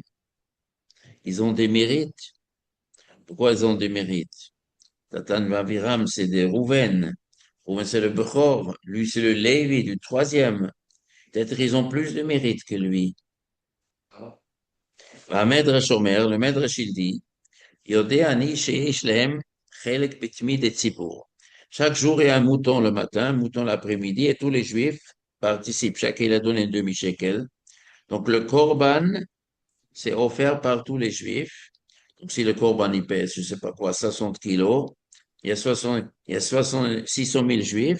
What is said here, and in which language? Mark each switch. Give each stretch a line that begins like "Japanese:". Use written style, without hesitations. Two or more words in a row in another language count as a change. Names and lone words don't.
French: Ils ont des mérites. Pourquoi ils ont des mérites? Datan Vaviram, c'est des Rouven. Rouven, c'est le Bechor. Lui, c'est le Lévi du troisième. Peut-être ils ont plus de mérite que lui.
Hebrew: מדרש אומר,
French: le Medrash, il dit,
Hebrew: יודעני שיש להם חלק בתמיד את ציבור.
French: Chaque jour, il y a un mouton le matin, un mouton l'après-midi, et tous les Juifs participent. Chacun, il a donné un demi-shekel. Donc, le korban, c'est offert par tous les Juifs. Donc, si le korban, il pèse, je sais pas quoi, 60 kilos, il y a 600 000 Juifs.